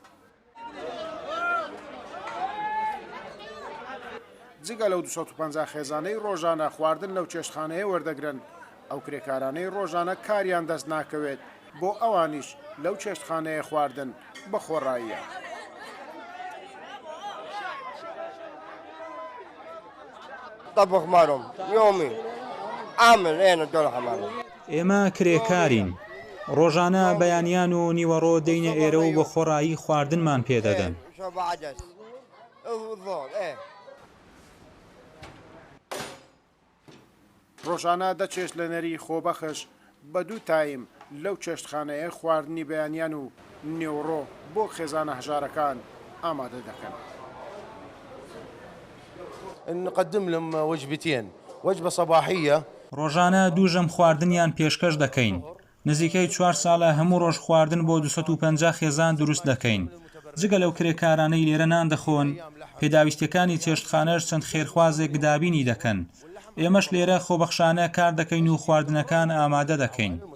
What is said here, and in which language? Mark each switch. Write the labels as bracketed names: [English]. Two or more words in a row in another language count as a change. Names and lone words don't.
[Central Kurdish] جگە لەو 250 خێزانەی ڕۆژانە خواردن لەو چێشتخانەیە وەردەگرن ئەو کرێکارانەی ڕۆژانە کاریان دەست ناکەوێت بۆ ئەوانیش لەو چێشتخانەیە خواردن بە خۆڕاییە. [Arabic] طبخ مالهم يومي عامل انا الدولة حمالهم [Central Kurdish] ئێمە کرێکارین. ڕۆژانە بەیانیان و نیوەڕۆ دەینە ئێرە و بە خۆڕایی خواردنمان پێدەدەن. ڕۆژانە دەچێت لە نەری خۆبەخش بە 2 تایم لەو چێشتخانەیە خواردنی بەیانیان و نێوڕۆ بۆ خێزانە هەژارەکان ئامادە دەکەن. [Arabic] نقدم لهم وجبتين وجبة صباحية. [Central Kurdish] ڕۆژانە دووژەم خواردنیان پێشکەش دەکەین. نزیکەی 4 ساڵە هەموو ڕۆژ خواردن بۆ 250 خێزان دروست دەکەین. جگە لەو کرێکارانەی لێرە نان دەخۆن پێداویستەکانی چێشتخانەش چەند خێرخوازێک گدابینی دەکەن. ئێمەش لێرە خۆبەخشانە کار دەکەین و خواردنەکان ئامادە دەکەین.